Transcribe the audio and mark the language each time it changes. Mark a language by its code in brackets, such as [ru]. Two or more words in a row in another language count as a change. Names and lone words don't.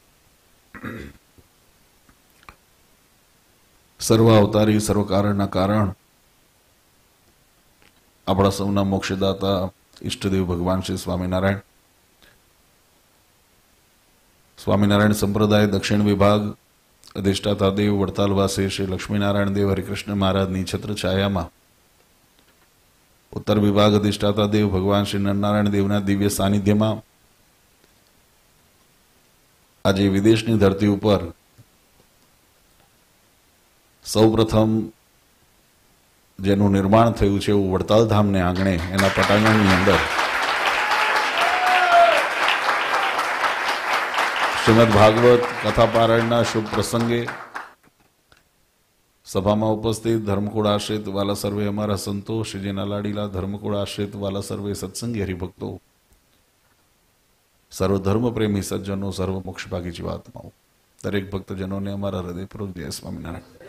[gu] સર્વ અવતારી સર્વ કારણના કારણ અપના સૌના મોક્ષદાતા ઇષ્ટદેવ ભગવાન શ્રી સ્વામીનારાયણ સ્વામીનારાયણ સંપ્રદાય દક્ષિણ વિભાગ અધિષ્ઠાતા દેવ વડતાલવાસી શ્રી લક્ષ્મીનારાયણ દેવ હરિકૃષ્ણ મહારાજની છત્ર છાયામાં ઉત્તર વિભાગ અધિષ્ઠાતા દેવ ભગવાન શ્રી નરનારાયણ દેવના દિવ્ય સાનિધ્યમાં આજે વિદેશની ધરતી ઉપર સૌપ્રથમ જેનું નિર્માણ થયું છે એવું વડતાલ ધામને આંગણે એના પટાંગણની અંદર શ્રીમદ ભાગવત કથા પારાયણના શુભ પ્રસંગે સભામાં ઉપસ્થિત ધર્મકુળ આશ્રિત વાલા સર્વે અમારા સંતો શ્રીજીના લાડીલા ધર્મકુળ આશ્રિત વાલા સર્વે સત્સંગી હરિભક્તો સર્વધર્મ પ્રેમી સજ્જનો સર્વ મોક્ષભાગી જીવાત્માઓ દરેક ભક્તજનોને અમારા હૃદયપૂર્વક જય સ્વામિનારાયણ।